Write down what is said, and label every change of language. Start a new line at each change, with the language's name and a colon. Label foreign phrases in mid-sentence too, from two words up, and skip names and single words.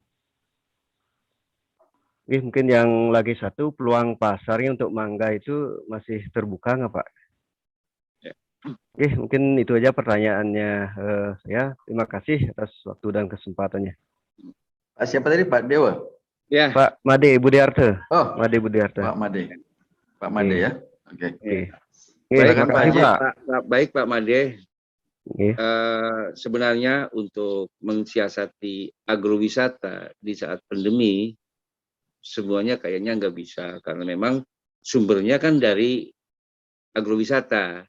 Indonesian: Mungkin yang lagi satu, peluang pasarnya untuk mangga itu masih terbuka nggak Pak? Ya. Mungkin itu aja pertanyaannya. Ya, terima kasih atas waktu dan kesempatannya. Pak siapa tadi, Pak Dewa? Ya, Pak Made Budiarto. Oh, Made Budiarto. Pak Made. Pak Made ya. Oke. baik Silakan, Pak Pak Haji. Baik Pak Made. Oke. Sebenarnya untuk mensiasati agrowisata di saat pandemi, semuanya kayaknya nggak bisa, karena memang sumbernya kan dari agrowisata.